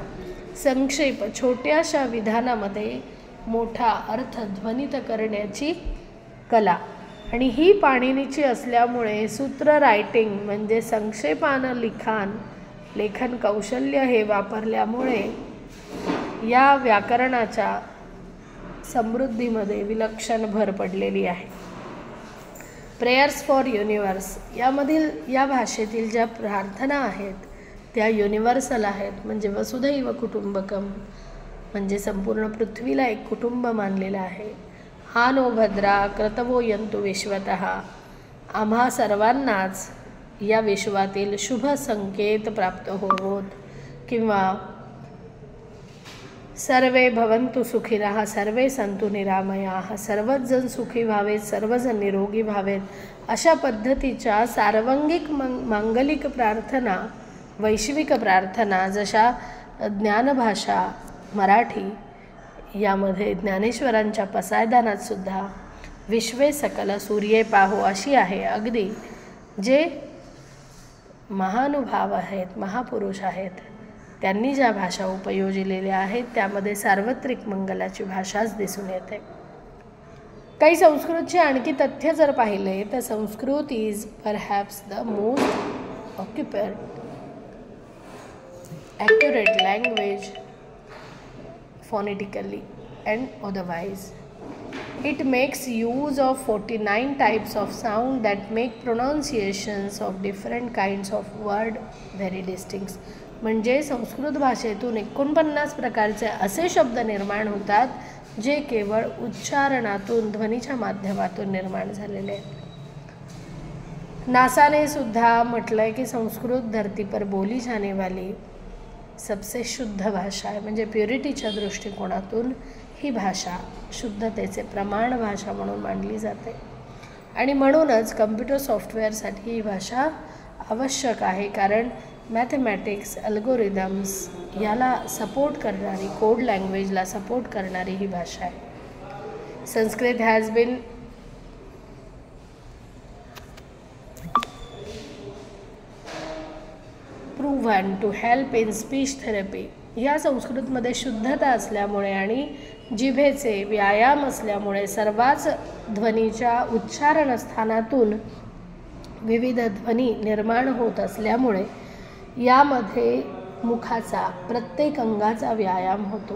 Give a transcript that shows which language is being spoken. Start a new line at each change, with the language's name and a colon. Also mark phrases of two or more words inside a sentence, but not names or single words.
Marathi: संक्षेप छोट्याशा विधानामध्ये मोठा अर्थ ध्वनित करण्याची कला आणि ही पाणिनीची असल्यामुळे सूत्र रायटिंग म्हणजे संक्षेपानं लेखन कौशल्य हे वापरल्यामुळे या व्याकरणाच्या समृद्धीमध्ये विलक्षण भर पडलेली आहे.
English: prayers for universe
Marathi: यामधील या भाषेतील ज्या प्रार्थना आहेत त्या युनिव्हर्सल आहेत, म्हणजे
Sanskrit: वसुधैव कुटुंबकम,
Marathi: म्हणजे संपूर्ण पृथ्वीला एक कुटुंब मानलेलं आहे.
Sanskrit: हा नो भद्रा क्रतवो यंतु विश्वतः,
Marathi: आम्हा सर्वांनाच या विश्वातील शुभ संकेत प्राप्त होवोत, किंवा
Sanskrit: सर्वे भवन्तु सुखिनः सर्वे सन्तु निरामयाः,
Marathi: सर्वच जण सुखी व्हावेत, सर्वजण निरोगी व्हावेत, अशा पद्धतीच्या सार्वंगिक मांगलिक प्रार्थना, वैश्विक प्रार्थना, जशा ज्ञानभाषा मराठी यामध्ये ज्ञानेश्वरांच्या पसायदानात सुद्धा विश्वे सकल सूर्ये पाहो अशी आहे. अगदी जे महानुभाव आहेत, महापुरुष आहेत, त्यांनी ज्या भाषा उपयोजिलेल्या आहेत त्यामध्ये सार्वत्रिक मंगलाची भाषाच दिसून येते. काही संस्कृतचे आणखी तथ्य जर पाहिले तर
English: संस्कृत is perhaps the most accurate language phonetically and otherwise. It makes use of 49 types of sound that make pronunciations of different kinds of word very distinct.
Marathi: म्हणजे संस्कृत भाषेतून 49 प्रकारचे असे शब्द निर्माण होतात जे केवळ उच्चारणातून, ध्वनीच्या माध्यमातून निर्माण झालेले आहेत. नासाने सुद्धा म्हटलंय की संस्कृत
Hindi: धरती पर बोली जाने वाली सबसे शुद्ध भाषा
Marathi: आहे, म्हणजे प्युरिटीच्या दृष्टिकोनातून ही भाषा शुद्धतेचे प्रमाण भाषा म्हणून मानली जाते. आणि म्हणूनच
English: computer software
Marathi: ही भाषा आवश्यक आहे, कारण
English: mathematics, algorithms
Marathi: याला सपोर्ट करणारी,
English: code language
Marathi: सपोर्ट करणारी ही भाषा आहे.
English: Sanskrit has been proven to help in speech therapy.
Marathi: या संस्कृतमध्ये शुद्धता असल्यामुळे आणि जिभेचे व्यायाम असल्यामुळे सर्वच ध्वनीच्या उच्चारण स्थानातून विविध ध्वनी निर्माण होत असल्यामुळे यामध्ये मुखाचा प्रत्येक अंगाचा व्यायाम होतो.